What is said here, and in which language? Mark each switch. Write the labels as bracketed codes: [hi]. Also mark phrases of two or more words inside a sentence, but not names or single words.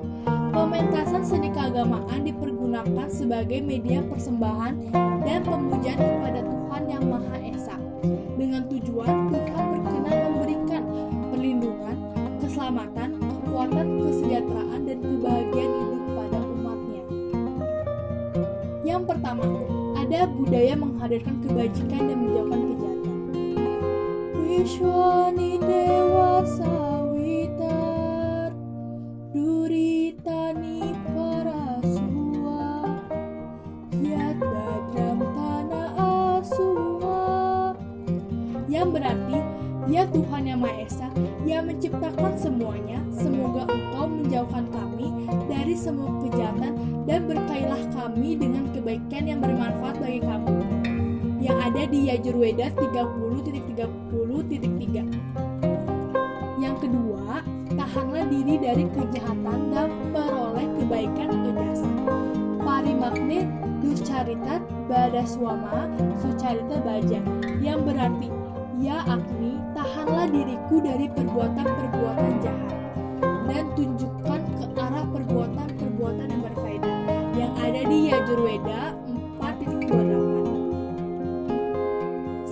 [id] Pementasan seni keagamaan dipergunakan sebagai media persembahan dan pemujaan kepada Tuhan Yang Maha Esa, dengan tujuan Tuhan berkenan memberikan perlindungan, keselamatan, kekuatan, kesejahteraan, dan kebahagiaan hidup pada umatnya. Yang pertama, ada budaya menghadirkan kebajikan dan menjauhkan kejahatan. [sa] Wishwani Dewa Sawitar Duritani Parasua Yat Badram Tanah Asua, [id] yang berarti Ya Tuhan Yang Maha Esa yang menciptakan semuanya, semoga Engkau menjauhkan kami dari dari semua kejahatan dan berkailah kami dengan kebaikan yang bermanfaat bagi kamu. Yang ada di Yajurveda 30.30.3. Yang kedua, tahanlah diri dari kejahatan dan peroleh kebaikan atau jasa. [sa] Parimakne ducaritat badaswama sucarita baja, [id] yang berarti, ya Agni, tahanlah diriku dari perbuatan-perbuatan jahat dan tunjukkan ke arah perbuatan-perbuatan yang berfaedah, yang ada di Yajurveda 4.28.